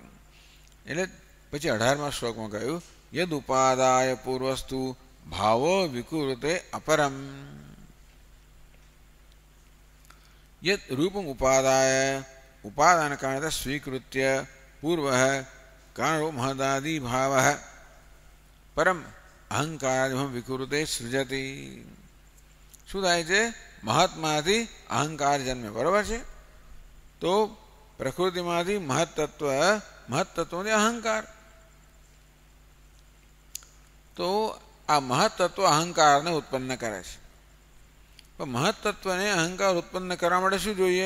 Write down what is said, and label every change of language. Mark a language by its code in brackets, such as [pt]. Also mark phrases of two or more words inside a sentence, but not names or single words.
[gu] એટલે પછી 18મા શ્લોકમાં કહ્યું [sa] यद उपादाय पूर्वस्तु भावो विकृते अपरम, यद रूपम उपादाय उपादान कारणे स्वीकृत्य पूर्व કાरणो महदादि भाव परम अहंकार विकृते सृजति. [gu] શું થાય છે? મહતમાંથી અહંકાર જન્મે, બરાબર છે? તો પ્રકૃતિમાંથી મહત્તત્વથી અહંકાર. તો આ મહત્તત્વ અહંકારને ઉત્પન્ન કરે છે. તો મહત્તત્વને અહંકાર ઉત્પન્ન કરવા માટે શું જોઈએ?